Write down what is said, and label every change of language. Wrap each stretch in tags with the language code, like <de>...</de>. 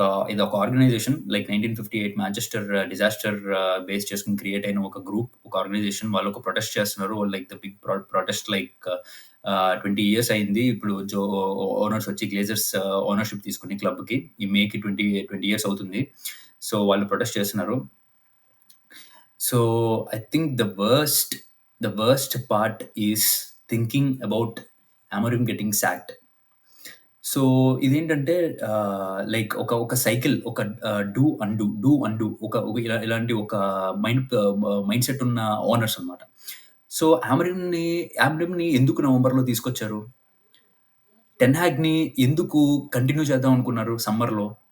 <te>ఇదొక organisation like 1958 Manchester disaster base చేసుకొని create అయిన ఒక గ్రూప్, ఒక ఆర్గనైజేషన్. వాళ్ళు ఒక ప్రొటెస్ట్ చేస్తున్నారు. Like the big protest like 20 years అయింది. ఇప్పుడు ఓనర్స్ వచ్చి గ్లేజర్స్ ఓనర్‌షిప్ తీసుకుని క్లబ్‌కి. ఈ మేకి 20 ఇయర్స్ అవుతుంది. సో, వాళ్ళు ప్రొటెస్ట్ చేస్తున్నారు.</te> <en>So, I think the worst part is thinking about Amorim getting sacked.</en> <te>So, ఇదేంటంటే లైక్ ఒక సైకిల్ ఒక డూ అన్‌డూ ఒక ఇలాంటి ఒక మైండ్ సెట్ ఉన్న ఓనర్స్ అన్నమాట. సో, అమరిమ్‌ని ఎందుకు నవంబర్‌లో తీసుకొచ్చారు? టెన్ హాగ్‌ని ఎందుకు కంటిన్యూ చేద్దాం అనుకున్నారు సమ్మర్‌లో?</te>